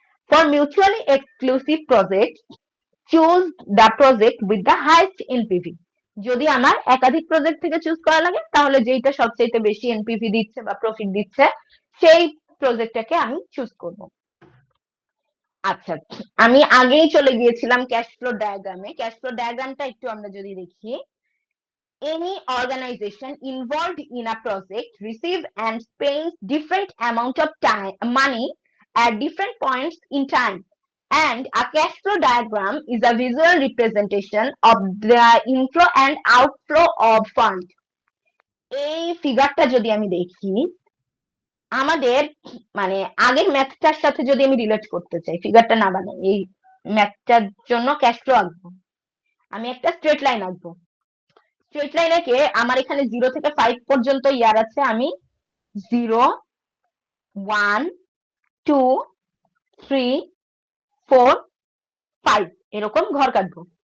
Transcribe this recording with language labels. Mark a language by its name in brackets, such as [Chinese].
[English] For mutually exclusive project choose the project with the highest NPV. [Bangla] যদি আমার একাধিক project থেকে চুজ করা লাগে তাহলে যেইটা সবচেয়ে বেশি এনপিভি দিচ্ছে বা প্রফিট দিচ্ছে সেই প্রজেক্টটাকে আমি চুজ করব। আচ্ছা, আমি আগেই চলে গিয়েছিলাম ক্যাশ ফ্লো ডায়াগ্রামে। ক্যাশ ফ্লো ডায়াগ্রামটা একটু আমরা যদি দেখি, [English] any organization involved in a project receive and spends different amount of time money at different points in time. and a cash flow diagram is a visual representation of the inflow and outflow of fund. [Bangla] এই ফিগারটা যদি আমি দেখি, আমাদের মানে আগের ম্যাথটার সাথে যদি আমি রিলেট করতে চাই, ফিগারটা না বানাই, এই ম্যাথটার জন্য ক্যাশ ফ্লো আঁকবো, আমি একটা স্ট্রেট লাইন আঁকবো। স্ট্রেট লাইন এঁকে আমার এখানে 0 থেকে 5 পর্যন্ত ইয়ার আছে, আমি 0 1 2 3 4 5 এরকম ঘর কাটবো।